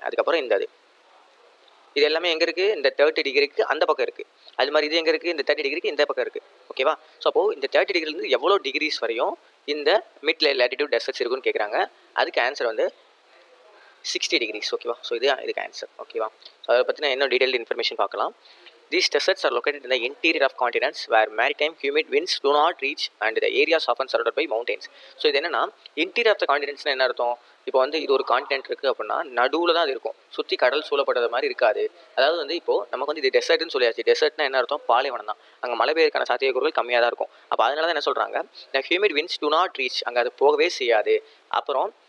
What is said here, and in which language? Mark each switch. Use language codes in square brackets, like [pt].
[ta] அதுக்கப்புறம் இது எல்லாமே எங்கே இருக்குது? இந்த 30 டிகிரிக்கு அந்த பக்கம் இருக்குது. அது மாதிரி இது எங்கே இருக்குது? இந்த 30 டிகிரிக்கு இந்த பக்கம் இருக்குது. ஓகேவா? ஸோ அப்போது இந்த 30 டிகிரிலேருந்து எவ்வளோ டிகிரிஸ் வரையும் இந்த மிட் லாட்டிடியூட் டெசர்ட்ஸ் இருக்குன்னு கேட்குறாங்க. அதுக்கு ஆன்சர் வந்து 60 டிகிரிஸ். ஓகேவா? ஸோ இதுக்கு ஆன்சர். ஓகேவா? ஸோ அதை பற்றின இன்னும் டீடைல்டு இன்ஃபர்மேஷன் பார்க்கலாம். [en] These deserts are located in the interior of continents where maritime humid winds do not reach and the areas often surrounded by mountains. [ta] So இது என்னன்னா இன்டீரியர் ஆஃப் த காண்டினென்ட்ஸ்னால் என்ன அர்த்தம்? இப்போ வந்து இது ஒரு காண்டினென்ட் இருக்குது அப்படின்னா நடுவில் தான் அது இருக்கும், சுற்றி கடல் சூழப்பட்டது மாதிரி இருக்காது. அதாவது வந்து இப்போது நமக்கு வந்து இது டெசர்ட்னு சொல்லியாச்சு. டெசர்ட்னா என்ன அர்த்தம்? பாலைவனம் தான். அங்கே மழை பெய்யறதுக்கான சாத்தியக்கூறுகள் கம்மியாக தான் இருக்கும். அப்போ அதனால தான் என்ன சொல்கிறாங்க, இந்த [en] humid winds do not reach, [ta] அங்கே அது போகவே செய்யாது. அப்புறம்